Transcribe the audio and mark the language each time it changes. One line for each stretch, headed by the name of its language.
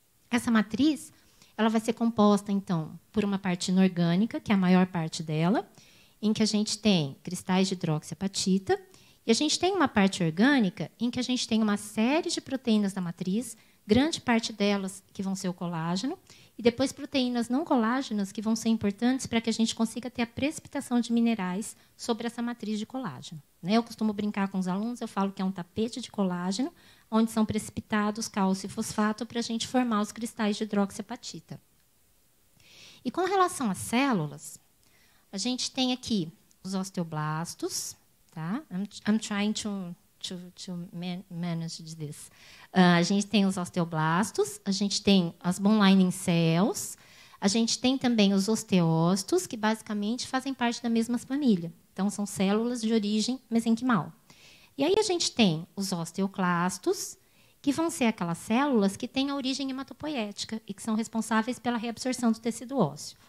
Portuguese: Essa matriz ela vai ser composta, então, por uma parte inorgânica, que é a maior parte dela, em que a gente tem cristais de hidroxiapatita, e a gente tem uma parte orgânica, em que a gente tem uma série de proteínas da matriz, grande parte delas que vão ser o colágeno, e depois proteínas não colágenas que vão ser importantes para que a gente consiga ter a precipitação de minerais sobre essa matriz de colágeno. Eu costumo brincar com os alunos, eu falo que é um tapete de colágeno, onde são precipitados cálcio e fosfato para a gente formar os cristais de hidroxiapatita. E com relação às células, a gente tem aqui os osteoblastos. Tá?
English: I'm trying to manage this.
Portuguese: A gente tem os osteoblastos, a gente tem as bone lining cells, a gente tem também os osteócitos, que basicamente fazem parte da mesma família. Então, são células de origem mesenquimal. E aí a gente tem os osteoclastos, que vão ser aquelas células que têm a origem hematopoética e que são responsáveis pela reabsorção do tecido ósseo.